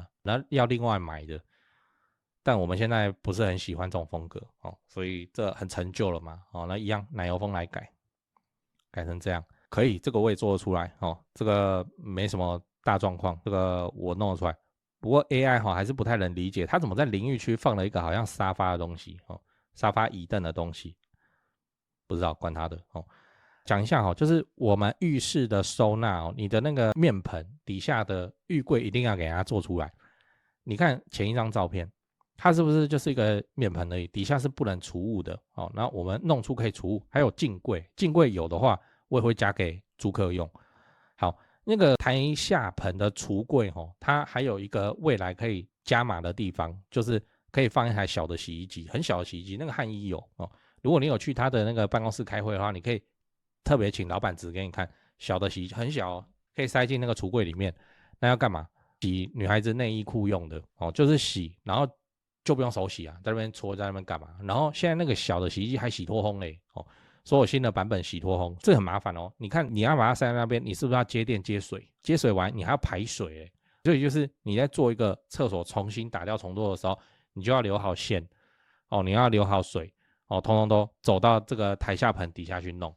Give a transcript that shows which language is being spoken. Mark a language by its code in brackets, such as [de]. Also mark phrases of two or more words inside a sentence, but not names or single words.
[zh] 然後要另外買的。但我們現在不是很喜歡這種風格哦，所以這很陳舊了嘛哦。那一樣奶油風來改成這樣可以，這個我也做得出來哦。這個沒什麼大狀況，這個我弄得出來。不過 AI 還是不太能理解，它怎麼在淋浴區放了一個好像沙發的東西哦，沙發椅凳的東西，不知道管它的哦。講一下哈，就是我們浴室的收納哦，你的那個面盆底下的浴櫃一定要給它做出來。你看前一張照片，它是不是就是一個面盆而已？底下是不能儲物的哦。那我們弄出可以儲物，還有鏡櫃，鏡櫃有的話我也會加給租客用。好，那個台下盆的櫥櫃哦，它還有一個未來可以加碼的地方，就是可以放一台小的洗衣機，很小的洗衣機，那個漢醫有哦。如果你有去他的那個辦公室開會的話，你可以特別請老闆指給你看，小的洗衣機很小哦，可以塞進那個櫥櫃裡面。那要幹嘛？洗女孩子內衣褲用的哦，就是洗，然後就不用手洗啊，在那邊搓，在那邊幹嘛？然後現在那個小的洗衣機還洗脫烘嘞哦，所有新的版本洗脫烘，這很麻煩哦。你看你要把它塞在那邊，你是不是要接電接水？接水完你還要排水哎，所以就是你在做一個廁所重新打掉重做的時候，你就要留好線哦，你要留好水哦，通通都走到這個台下盆底下去弄。